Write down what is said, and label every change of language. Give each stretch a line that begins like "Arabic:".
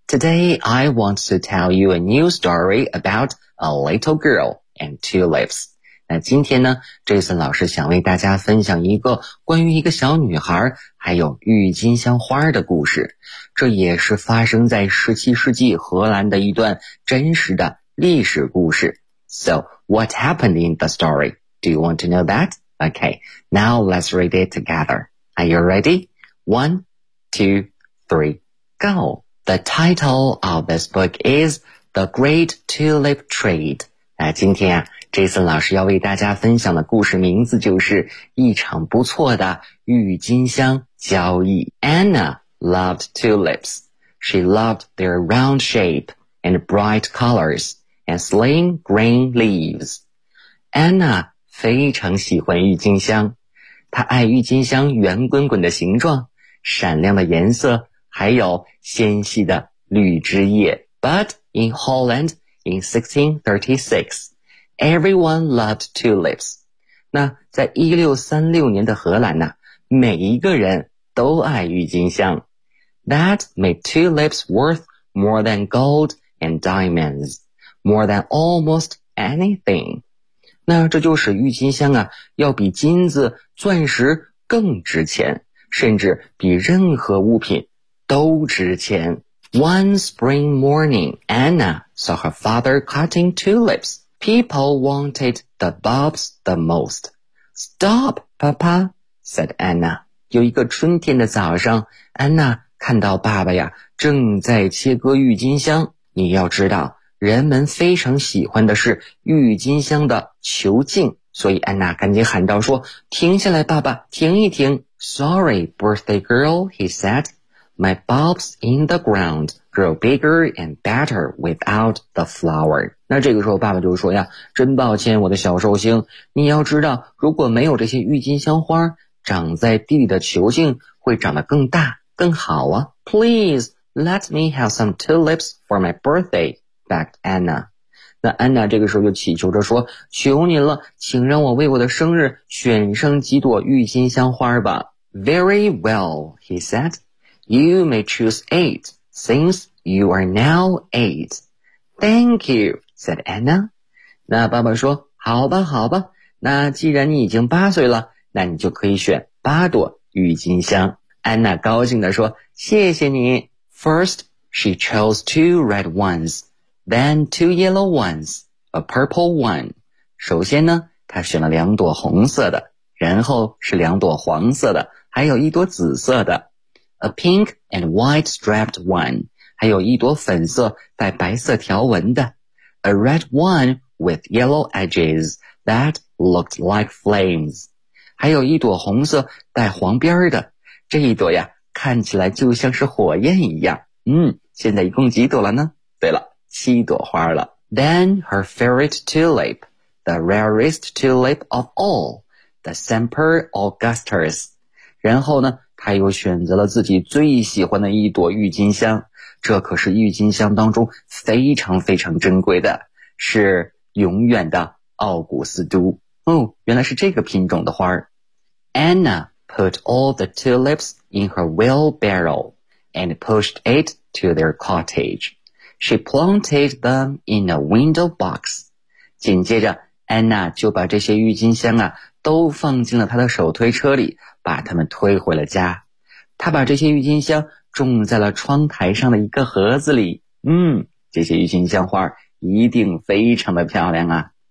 English: Today, I want to tell you a new story about a little girl and tulips.
Chinese: 那今天呢， Jason 老师想为大家分享一个关于一个小女孩还有郁金香花的故事。这也是发生在17世纪荷兰的一段真实的历史故事。
English: So, what happened in the story? Do you want to know that? Okay, now let's read it together. Are you ready? One, two, three, go. The title of this book is The Great Tulip Trade.
Chinese: 今天啊Jason 老师要为大家分享的故事名字就是一场不错的郁金香交易。
English: Anna loved tulips. She loved their round shape and bright colors and slim green leaves.
Chinese: Anna 非常喜欢郁金香，她爱郁金香圆滚滚的形状，闪亮的颜色，还有纤细的绿枝叶。
English: But in Holland in 1636,Everyone loved tulips.
Chinese: 那在1636年的荷兰呢，每一个人都爱郁金香。
English: That made tulips worth more than gold and diamonds, more than almost anything.
Chinese: 那这就使郁金香啊，要比金子、钻石更值钱，甚至比任何物品都值钱。
English: One spring morning, Anna saw her father cutting tulips. People wanted the bulbs the most. Stop, Papa, said Anna.
Chinese: 有一个春天的早上，安娜看到爸爸呀，正在切割郁金香。你要知道，人们非常喜欢的是郁金香的球茎，所以安娜赶紧喊道说，停下来，爸爸，停一停。
English: Sorry, birthday girl, he said. My bulbs in the ground grow bigger and better without the flower.
Chinese: 那这个时候爸爸就说呀，真抱歉我的小寿星，你要知道如果没有这些郁金香花，长在地里的球茎会长得更大更好啊。
English: Please let me have some tulips for my birthday, begged Anna.
Chinese: 那安娜这个时候就祈求着说，求您了，请让我为我的生日选上几朵郁金香花吧。
English: Very well, he said. You may choose 8, since you are now 8. Thank you. said Anna.
Chinese: 那爸爸说，好吧好吧，那既然你已经八岁了，那你就可以选八朵郁金香。安娜高兴地说，谢谢你。
English: First, she chose 2 red ones, then 2 yellow ones, a purple one.
Chinese: 首先呢，她选了两朵红色的，然后是两朵黄色的，还有一朵紫色的。
English: A pink and white striped one,
Chinese: 还有一朵粉色带白色条纹的。
English: A red one with yellow edges that looked like flames.
Chinese: 还有一朵红色带黄边的，这一朵呀看起来就像是火焰一样。现在一共几朵了呢？对了，七朵花了。
English: Then her favorite tulip, the rarest tulip of all, the Semper Augustus.
Chinese: 然后呢，她又选择了自己最喜欢的一朵郁金香。这可是郁金香当中非常非常珍贵的，是永远的奥古斯都。哦，原来是这个品种的花。
English: Anna put all the tulips in her wheelbarrow and pushed it to their cottage. She planted them in a window box.
Chinese: 紧接着，安娜就把这些郁金香啊都放进了她的手推车里，把它们推回了家。她把这些郁金香种在了窗台上的一个盒子里。这些郁金香花一定非常的漂亮啊。